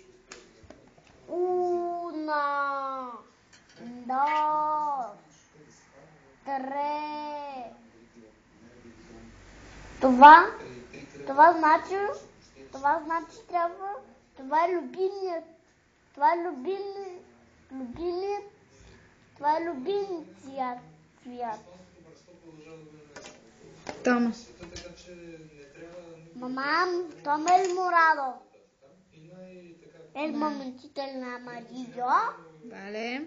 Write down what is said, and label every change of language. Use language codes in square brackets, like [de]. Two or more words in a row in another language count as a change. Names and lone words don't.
[bg] 1, 2, 3. Това значи трябва. Това е любимият. Това е любимият цвят. [es] Toma. Mamá, toma el morado. El momentito el amarillo. Vale.